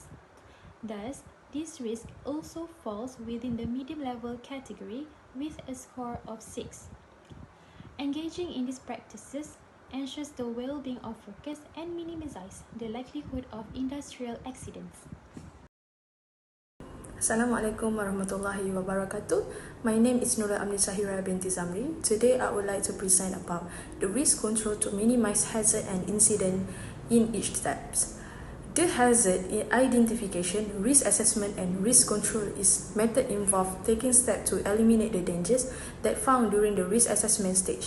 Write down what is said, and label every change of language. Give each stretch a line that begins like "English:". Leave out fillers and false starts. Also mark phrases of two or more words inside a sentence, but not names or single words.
English: Thus, this risk also falls within the medium-level category with a score of 6. Engaging in these practices ensures the well-being of workers and minimizes the likelihood of industrial accidents.
Arabic: السلام عليكم ورحمة الله وبركاته.
English: My name is Nura Amni Sahira binti Zamri. Today I would like to present about the risk control to minimize hazard and incident in each steps. The hazard identification, risk assessment, and risk control is method involved taking steps to eliminate the dangers that found during the risk assessment stage.